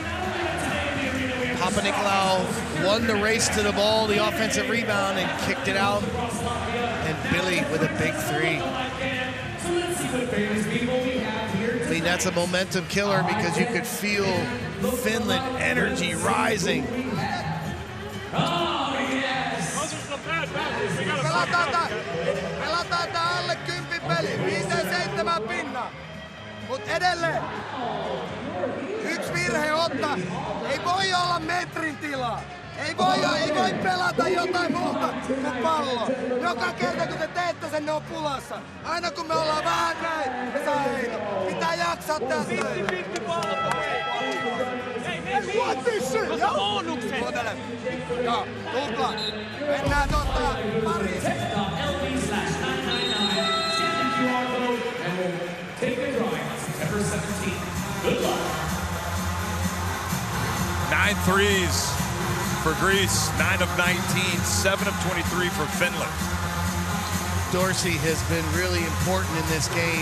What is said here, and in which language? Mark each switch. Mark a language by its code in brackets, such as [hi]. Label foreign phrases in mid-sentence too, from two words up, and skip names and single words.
[en] Papanikolaou won the race to the ball, the offensive rebound, and kicked it out. And Billy with a big three. I mean, that's a momentum killer because you could feel Finland energy rising. [fi] Pelataan tää alle 10 peli, 5-7 pinnaa. Mut edelleen, yksi virhe ottaa, ei voi olla metrin tilaa. Ei voi pelata jotain muuta kuin palloa. Joka kerta kun te teette sen, ne on pulassa. Aina kun me ollaan vähän näin, me saa heito. Pitää jaksaa tästä. [en] What this shit? [fi] Joo, kuuntele. Joo, tupla. Mennään pariin. [en] Take a ride on September 17th. Good luck. 9 threes for Greece, 9 of 19, 7 of 23 for Finland. Dorsey has been really important in this game.